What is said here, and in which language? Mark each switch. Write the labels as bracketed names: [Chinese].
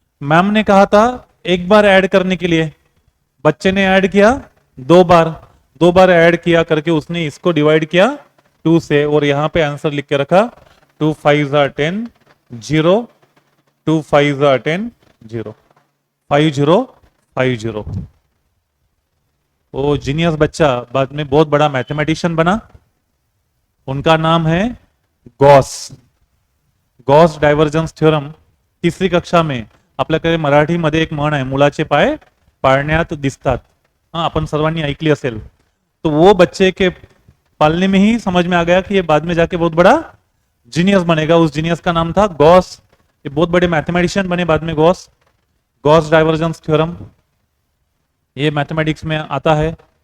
[Hindi] Ma'am ने कहा था एक बार ऐड करने के लिए, बच्चे ने ऐड किया 2 बार, 2 बार ऐड किया करके उसने इसको डिवाइड किया 2 से, और यहां पे आंसर लिख के रखा 2 5 10 0, 2 5 10 0, 5050। वो जीनियस बच्चा बाद में बहुत बड़ा मैथमेटिशियन बना, उनका नाम है गॉस। [Marathi] गॉस डायव्हर्जन्स थ्योरम [Hindi] तीसरी कक्षा में [Marathi] आपल्याकडे मराठीमध्ये एक म्हण आहे, मुलाचे पाय पाळण्यात दिसतात। हाँ, अपन सर्वांनी ऐकली असेल। [Hindi] तो वो बच्चे के पालने में ही समझ में आ गया कि ये बाद में जाके बहुत बड़ा जीनियस बनेगा। उस जीनियस का नाम था गॉस ये बहुत बड़े मैथमेटिशियन बने बाद में, गॉस, गॉस डाइवर्जेंस थ्योरम, ये मैथमेटिक्स में आता है।